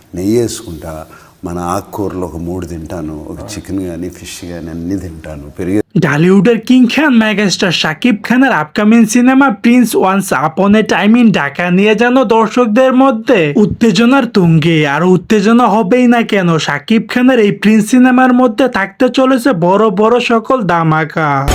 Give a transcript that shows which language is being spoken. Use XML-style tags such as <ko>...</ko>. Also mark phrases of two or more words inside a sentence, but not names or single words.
<te>నెయ్యి వేసుకుంటా, మన ఆకుకూరలు ఒక 3 తింటాను, ఒక చికెన్ కానీ ఫిష్ కానీ అన్నీ తింటాను.</te> <bn>ঢালিউডের কিং খান মেগাস্টার শাকিব খানের আপকামিং সিনেমা প্রিন্স ওয়ান্স আপন এ টাইম ইন ঢাকা নিয়ে যেন দর্শকদের মধ্যে উত্তেজনার তুঙ্গে। আর উত্তেজনা হবেই না কেন, শাকিব খানের এই প্রিন্স সিনেমার মধ্যে থাকতে চলেছে বড় বড় সকল ধামাকা।</bn>